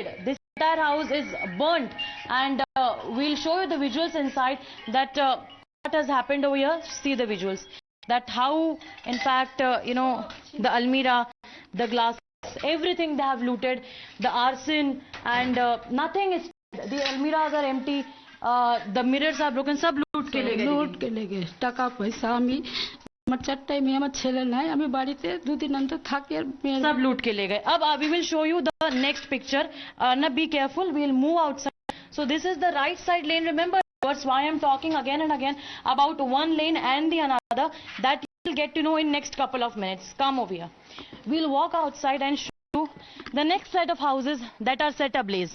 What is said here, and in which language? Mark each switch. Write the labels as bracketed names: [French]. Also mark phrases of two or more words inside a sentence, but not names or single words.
[English] This entire house is burnt, and we'll show you the visuals inside that what has happened over here. See the visuals. That how, in fact, the almirah, the glass, everything they have looted, the arson, and nothing is. The almirahs are empty. The mirrors are broken. [Hindi] सब लूट के ले गए. [Bangla] টাকা পয়সা আমি আমার চারটায় মেয়ে আমার ছেলে নাই আমি বাড়িতে দুদিন অন্তর থাকি আর [Hindi] सब लूट के ले गए. [English] अब we will show you the next picture. Now be careful. We'll move outside. So this is the right side lane. Remember, that's why I'm talking again and again about one lane and the another. That you'll get to know in next couple of minutes. Come over here. We'll walk outside and show you the next set of houses that are set ablaze.